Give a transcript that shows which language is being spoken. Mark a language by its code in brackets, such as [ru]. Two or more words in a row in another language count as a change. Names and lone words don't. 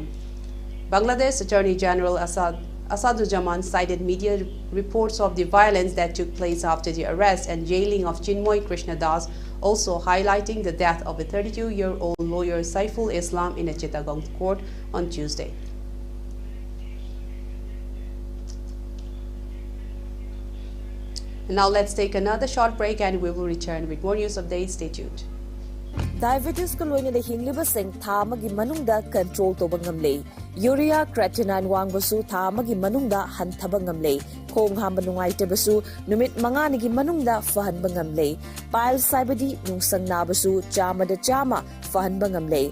[en] Bangladesh Attorney General Asaduzaman cited media reports of the violence that took place after the arrest and jailing of Chinmoy Krishnadas, also highlighting the death of a 32-year-old lawyer Saiful Islam in a Chittagong court on Tuesday. Now let's take another short break and we will return with more news updates. Stay tuned. [mni] Diabetes ko loina da hingliba sing tha amagi manungda control toba ngamle. [en] Urea creatinine [mni] wangbasu tha amagi manungda hanthaba ngamle. Khong hamba nungaitabasu numit manga nigi manungda fahanba ngamle. Piles saibadi nungsang nabasu chama da chama fahanba ngamle.